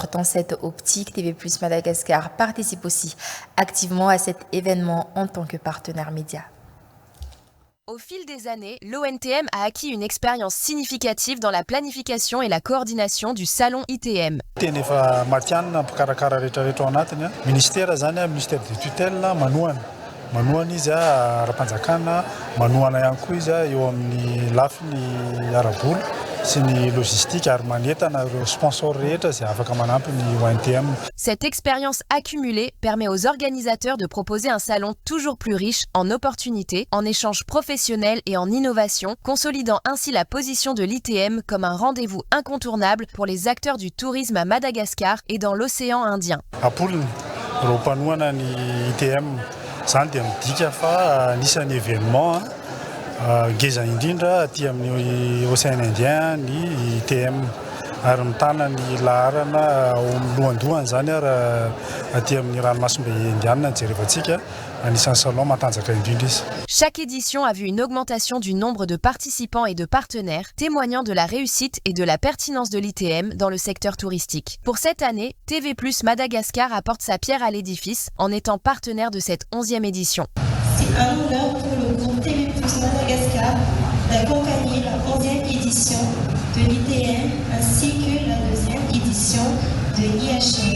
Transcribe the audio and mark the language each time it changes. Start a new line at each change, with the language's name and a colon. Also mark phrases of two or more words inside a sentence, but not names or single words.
French: Dans cette optique, TV+ Madagascar participe aussi activement à cet événement en tant que partenaire média. Au fil des années, l'ONTM a acquis une expérience significative dans la planification et la coordination du salon ITM. Ministère de tutelle,
Malagasy: manoana izy ara-panjakana manoana ihany koa izy eo amin'ny lafiny ara-bola sy ny logistique ary manentana ireo sponsor rehetra izay afaka manampy ny ONTM.
French: Cette expérience accumulée permet aux organisateurs de proposer un salon toujours plus riche en opportunités, en échanges professionnels et en innovation, consolidant ainsi la position de l'ITM comme un rendez-vous incontournable pour les acteurs du tourisme à Madagascar et dans l'océan Indien.
Malagasy: Apoliny raha mpanoana ny ITM zany dia midika fa anisan'ny événement ngeza indrindra aty amin'ny
French: océan Indien
Malagasy: ny ITM ary mitana ny laharana lohandohany zany raha aty amin'ny ranomasimbe indiana jerevantsika anisan'ny salon matanjaka indrindra izy.
French: Chaque édition a vu une augmentation du nombre de participants et de partenaires, témoignant de la réussite et de la pertinence de l'ITM dans le secteur touristique. Pour cette année, TV+ Madagascar apporte sa pierre à l'édifice en étant partenaire de cette 11e édition. C'est un honneur pour le groupe TV+ Madagascar d'accompagner la 11e édition de l'ITM ainsi que la 2e édition de l'IHM.